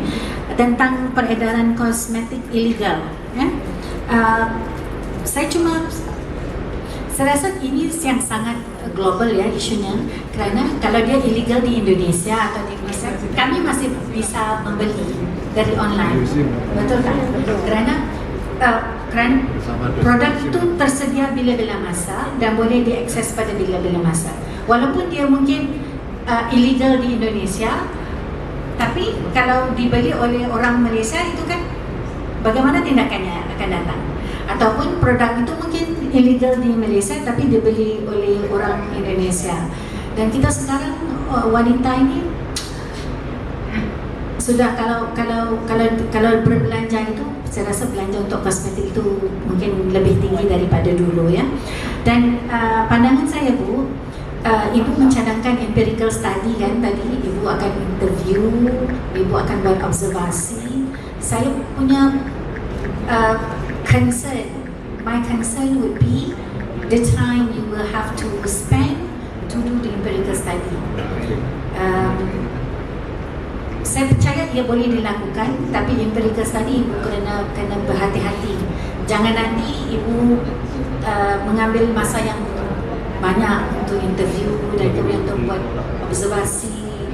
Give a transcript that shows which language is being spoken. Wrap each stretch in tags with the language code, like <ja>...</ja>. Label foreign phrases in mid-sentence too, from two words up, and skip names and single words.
<ms>Tentang peredaran kosmetik ilegal, ya. Saya rasa ini yang sangat global ya isunya, kerana kalau dia illegal di Indonesia atau di Indonesia, kami masih bisa membeli dari online, betul kan? Kerana produk itu tersedia bila-bila masa dan boleh diakses pada bila-bila masa. Walaupun dia mungkin illegal di Indonesia, tapi kalau dibeli oleh orang Malaysia itu kan bagaimana tindakannya akan datang? Ataupun produk itu mungkin illegal di Malaysia tapi dibeli oleh orang Indonesia. Dan kita sekarang wanita ini sudah kalau berbelanja itu, saya rasa belanja untuk kosmetik itu mungkin lebih tinggi daripada dulu ya. Dan pandangan saya Bu, Ibu mencadangkan</ms> <en>empirical study</en> <ms>kan tadi, Ibu akan interview, Ibu akan buat observasi. Saya punya</ms> <en>my concern would be the time you will have to spend to do the empirical study.</en> <ms>Saya percaya ia boleh dilakukan, tapi</ms> <en>empirical study</en> <ms>Ibu kena berhati-hati. Jangan nanti Ibu mengambil masa yang banyak untuk interview dan kemudian untuk buat observasi.</ms>